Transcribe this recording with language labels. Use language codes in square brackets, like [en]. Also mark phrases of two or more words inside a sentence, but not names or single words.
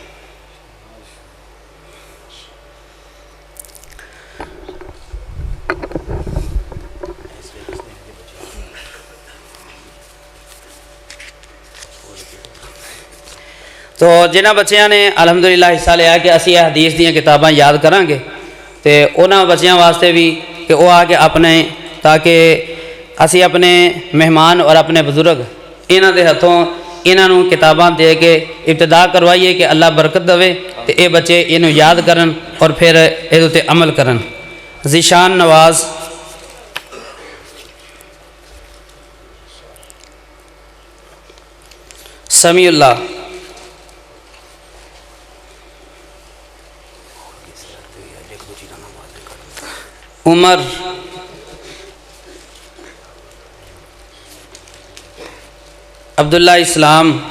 [pa] تو جنہ بچیاں نے الحمدللہ حصہ لیا کہ اسی حدیث دیاں کتاباں یاد کریں گے تو انہاں بچیاں واسطے بھی کہ وہ آ کے اپنے تاکہ اسی اپنے مہمان اور اپنے بزرگ انہاں دے ہتھوں انہاں نو کتاباں دے کے ابتدا کروائیے کہ اللہ برکت دے تو اے بچے انہوں یاد کرن اور پھر یہ تے عمل کرن ذیشان نواز سمیع اللہ عمر عبداللہ اسلام